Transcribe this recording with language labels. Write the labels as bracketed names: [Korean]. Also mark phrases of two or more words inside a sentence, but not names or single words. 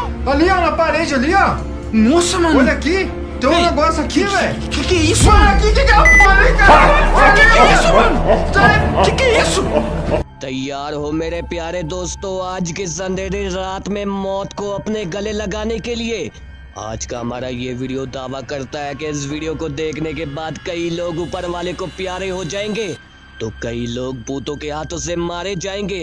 [Portuguese] Ali, ó, na parede ali, ó. Nossa, mano. Olha aqui. Tem um negócio aqui, velho. Que é isso, Mano, mano? aqui, que é a porra, hein, cara? Que é isso, mano? Que é isso? [Hindi] तैयार हो मेरे प्यारे दोस्तों, आज की अंधेरी रात में मौत को अपने गले लगाने के लिए। आज का हमारा ये वीडियो दावा करता है कि इस वीडियो को देखने के बाद कई लोग ऊपर वाले को प्यारे हो जाएंगे तो कई लोग भूतों के हाथों से मारे जाएंगे।